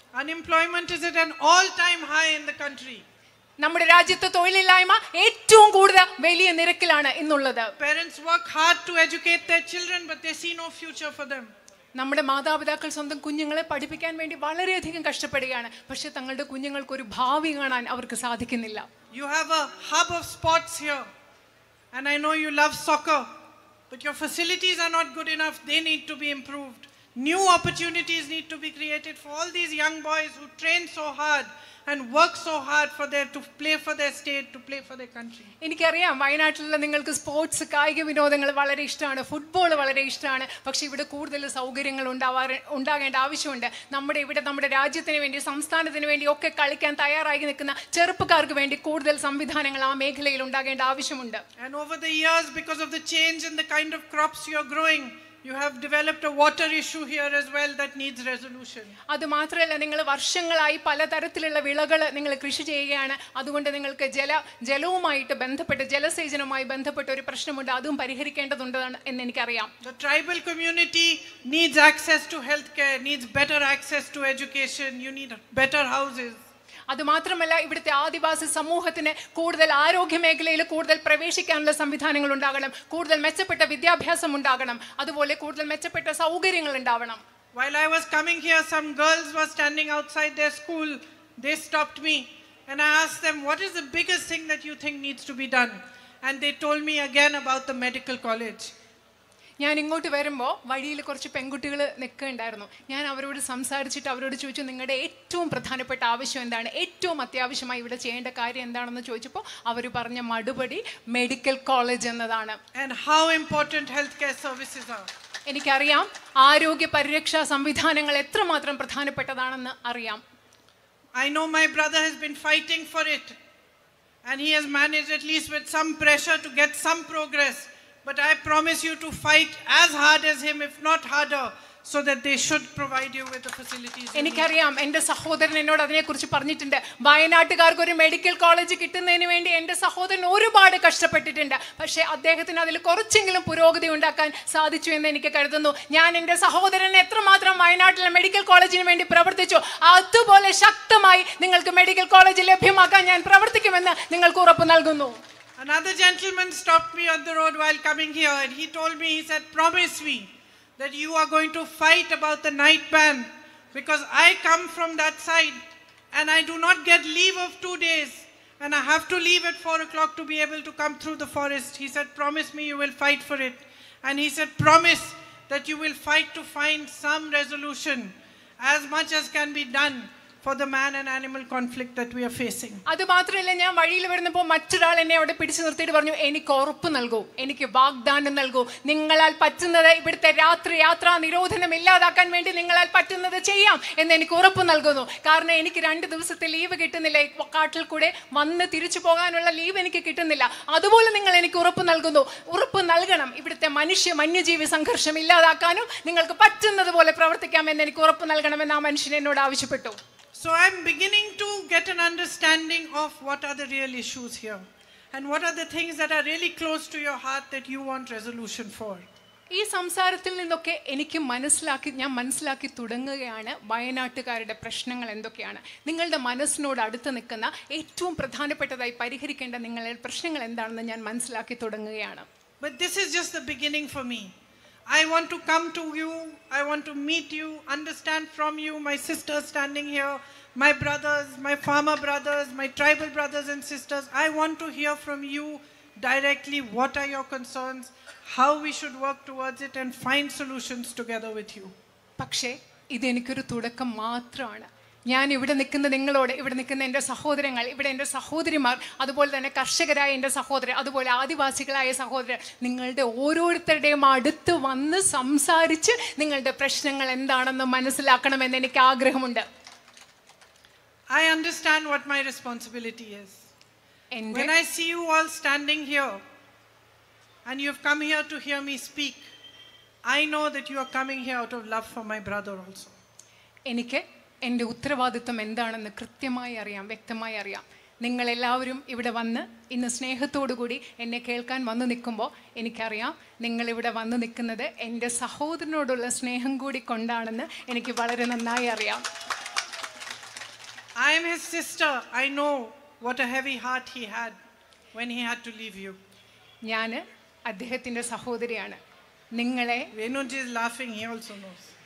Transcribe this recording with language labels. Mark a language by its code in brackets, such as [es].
[en] Unemployment is at an all-time high in the country. [ml] നമ്മുടെ രാജ്യത്തെ തൊഴിലില്ലായ്മ ഏറ്റവും കൂടുതൽ വലിയ നിരക്കിലാണ് ഇന്നുള്ളത്. [en] Parents work hard to educate their children, but they see no future for them. [ml] നമ്മുടെ മാതാപിതാക്കൾ സ്വന്തം കുഞ്ഞുങ്ങളെ പഠിപ്പിക്കാൻ വേണ്ടി വളരെയധികം കഷ്ടപ്പെടുകയാണ്. പക്ഷെ തങ്ങളുടെ കുഞ്ഞുങ്ങൾക്ക് ഒരു ഭാവി കാണാൻ അവർക്ക് സാധിക്കുന്നില്ല. [en] You have a hub of sports here, and I know you love soccer, but your facilities are not good enough. They need to be improved. New opportunities need to be created for all these young boys who train so hard and work so hard to play for their state, to play for their country. [ml] എനിക്കറിയാം, വയനാട്ടിലുള്ള നിങ്ങൾക്ക് sports, കായിക വിനോദങ്ങൾ വളരെ ഇഷ്ടമാണ്, football വളരെ ഇഷ്ടമാണ്. പക്ഷേ ഇവിടെ കൂടുതൽ സൗകര്യങ്ങൾ ഉണ്ടാകേണ്ട ആവശ്യമുണ്ട്. നമ്മുടെ രാജ്യത്തിന് വേണ്ടി, സംസ്ഥാനത്തിന് വേണ്ടി ഒക്കെ കളിക്കാൻ തയ്യാറായി നിൽക്കുന്ന ചെറുപ്പക്കാർക്ക് വേണ്ടി കൂടുതൽ സംവിധാനങ്ങൾ ആ മേഖലയിൽ ഉണ്ടാകേണ്ട ആവശ്യമുണ്ട്. [en] And over the years, because of the change in the kind of crops you are growing, you have developed a water issue here as well that needs resolution. [ml] അത് മാത്രമല്ല, നിങ്ങൾ വർഷങ്ങളായി പലതരത്തിലുള്ള വിളകൾ നിങ്ങൾ കൃഷി ചെയ്യുകയാണ്. അതുകൊണ്ട് നിങ്ങൾക്ക് ജലവുമായിട്ട് ബന്ധപ്പെട്ട്, ജലസേചനവുമായി ബന്ധപ്പെട്ട ഒരു പ്രശ്നമുണ്ട്. അതും പരിഹരിക്കേണ്ടതുണ്ട് എന്ന് എനിക്കറിയാം. [en] The tribal community needs access to healthcare, needs better access to education. You need better houses. [ml] അത് മാത്രമല്ല, ഇവിടുത്തെ ആദിവാസി സമൂഹത്തിന് കൂടുതൽ ആരോഗ്യ മേഖലയിൽ കൂടുതൽ പ്രവേശിക്കാനുള്ള സംവിധാനങ്ങൾ ഉണ്ടാകണം, കൂടുതൽ മെച്ചപ്പെട്ട വിദ്യാഭ്യാസം ഉണ്ടാകണം, അതുപോലെ കൂടുതൽ മെച്ചപ്പെട്ട സൗകര്യങ്ങൾ ഉണ്ടാവണം. [en] While I was coming here, some girls were standing outside their school. They stopped me and I asked them, what is the biggest thing that you think needs to be done? And they told me again about the medical college. [ml] ഞാൻ ഇങ്ങോട്ട് വരുമ്പോൾ വഴിയിൽ കുറച്ച് പെൺകുട്ടികൾ നിൽക്കുന്നുണ്ടായിരുന്നു. ഞാൻ അവരോട് സംസാരിച്ചിട്ട് അവരോട് ചോദിച്ചു, നിങ്ങളുടെ ഏറ്റവും പ്രധാനപ്പെട്ട ആവശ്യം എന്താണ്, ഏറ്റവും അത്യാവശ്യമായി ഇവിടെ ചെയ്യേണ്ട കാര്യം എന്താണെന്ന് ചോദിച്ചപ്പോൾ അവർ പറഞ്ഞ മറുപടി മെഡിക്കൽ കോളേജ് എന്നതാണ്. [en] And how important healthcare services are. [ml] എനിക്കറിയാം, ആരോഗ്യ പരിരക്ഷാ സംവിധാനങ്ങൾ എത്രമാത്രം പ്രധാനപ്പെട്ടതാണെന്ന് അറിയാം. [en] I know my brother has been fighting for it and he has managed, at least with some pressure, to get some progress. But I promise you to fight as hard as him, if not harder, so that they should provide you with the facilities. [ml] എനിക്കറിയാം, എൻ്റെ സഹോദരൻ എന്നോട് അതിനെക്കുറിച്ച് പറഞ്ഞിട്ടുണ്ട്. വയനാട്ടുകാർക്ക് ഒരു medical college കിട്ടുന്നതിന് വേണ്ടി എൻ്റെ സഹോദരൻ ഒരുപാട് കഷ്ടപ്പെട്ടിട്ടുണ്ട്. പക്ഷേ അദ്ദേഹത്തിന് അതിൽ കുറച്ചെങ്കിലും പുരോഗതി ഉണ്ടാക്കാൻ സാധിച്ചു എന്ന് എനിക്ക് കരുതുന്നു. ഞാൻ എൻ്റെ സഹോദരൻ എത്രമാത്രം വയനാട്ടിലെ മെഡിക്കൽ കോളേജിന് വേണ്ടി പ്രവർത്തിച്ചു, അതുപോലെ ശക്തമായി നിങ്ങൾക്ക് മെഡിക്കൽ കോളേജ് ലഭ്യമാക്കാൻ ഞാൻ പ്രവർത്തിക്കുമെന്ന് നിങ്ങൾക്ക് ഉറപ്പ് നൽകുന്നു. [en] Another gentleman stopped me on the road while coming here and he told me, he said, promise me that you are going to fight about the night ban, because I come from that side and I do not get leave of 2 days and I have to leave at 4 o'clock to be able to come through the forest. He said, promise me you will fight for it. And he said, promise that you will fight to find some resolution, as much as can be done, for the man and animal conflict that we are facing. [ml] അത് മാത്രമല്ല, ഞാൻ വഴിയിൽ വരുന്നപ്പോൾ മറ്റൊരാൾ എന്നെ അവിടെ പിടിച്ചു നിർത്തിയിട്ട് പറഞ്ഞു, എനിക്ക് ഉറപ്പ് നൽകൂ, എനിക്ക് വാഗ്ദാനം നൽകൂ, നിങ്ങളാൽ പറ്റുന്നത് ഇവിടുത്തെ യാത്രാ നിരോധനം ഇല്ലാതാക്കാൻ വേണ്ടി നിങ്ങളാൽ പറ്റുന്നത് ചെയ്യാം എന്ന് എനിക്ക് ഉറപ്പ് നൽകുന്നു. കാരണം എനിക്ക് 2 ദിവസത്തെ ലീവ് കിട്ടുന്നില്ല, കാട്ടിൽ കൂടെ വന്ന് തിരിച്ചു പോകാനുള്ള ലീവ് എനിക്ക് കിട്ടുന്നില്ല. അതുപോലെ നിങ്ങൾ എനിക്ക് ഉറപ്പ് നൽകുന്നു, ഉറപ്പ് നൽകണം, ഇവിടുത്തെ വന്യജീവി സംഘർഷം ഇല്ലാതാക്കാനും നിങ്ങൾക്ക് പറ്റുന്നത് പോലെ പ്രവർത്തിക്കാമെന്ന് എനിക്ക് ഉറപ്പ് നൽകണമെന്ന് ആ മനുഷ്യൻ എന്നോട് ആവശ്യപ്പെട്ടു. [en] So I'm beginning to get an understanding of what are the real issues here and what are the things that are really close to your heart that you want resolution for. [ml] ഈ സംസാരത്തിൽ നിന്നൊക്കെ ഞാൻ മനസ്സിലാക്കി തുടങ്ങുകയാണ് വയനാട്ടുകാരുടെ പ്രശ്നങ്ങൾ എന്തൊക്കെയാണ്. നിങ്ങളുടെ മനസ്സിനോട് അടുത്ത് നിൽക്കുന്ന ഏറ്റവും പ്രധാനപ്പെട്ടതായി പരിഹരിക്കേണ്ട നിങ്ങളുടെ പ്രശ്നങ്ങൾ എന്താണെന്ന് ഞാൻ മനസ്സിലാക്കി തുടങ്ങുകയാണ്. [en] But this is just the beginning for me. I want to come to you. I want to meet you, understand from you, my sisters standing here, my brothers, my farmer brothers, my tribal brothers and sisters. I want to hear from you directly what are your concerns, how we should work towards it and find solutions together with you. [ml] പക്ഷേ ഇതെനിക്കൊരു തുടക്കം മാത്രമാണ്. ഞാൻ ഇവിടെ നിൽക്കുന്ന നിങ്ങളോട്, ഇവിടെ നിൽക്കുന്ന എൻ്റെ സഹോദരങ്ങൾ, ഇവിടെ എൻ്റെ സഹോദരിമാർ, അതുപോലെ തന്നെ കർഷകരായ എൻ്റെ സഹോദരൻ, അതുപോലെ ആദിവാസികളായ സഹോദരൻ, നിങ്ങളുടെ ഓരോരുത്തരുടെയും അടുത്ത് വന്ന് സംസാരിച്ച് നിങ്ങളുടെ പ്രശ്നങ്ങൾ എന്താണെന്ന് മനസ്സിലാക്കണമെന്ന് എനിക്ക് ആഗ്രഹമുണ്ട്. [en] I understand what my responsibility is. When I see you all standing here and you have come here to hear me speak, I know that you are coming here out of love for my brother also. [ml] എനിക്ക് എൻ്റെ ഉത്തരവാദിത്വം എന്താണെന്ന് കൃത്യമായി അറിയാം, വ്യക്തമായി അറിയാം. നിങ്ങളെല്ലാവരും ഇവിടെ വന്ന് ഇന്ന് സ്നേഹത്തോടു കൂടി എന്നെ കേൾക്കാൻ വന്ന് നിൽക്കുമ്പോൾ എനിക്കറിയാം നിങ്ങളിവിടെ വന്ന് നിൽക്കുന്നത് എൻ്റെ സഹോദരനോടുള്ള സ്നേഹം കൂടി കൊണ്ടാണെന്ന് എനിക്ക് വളരെ നന്നായി അറിയാം. [en] I am his sister. I know what a heavy heart he had when he had to leave you. [ml] ഞാൻ അദ്ദേഹത്തിൻ്റെ സഹോദരിയാണ്. നിങ്ങളെ [en] Wayanad is laughing, he also knows.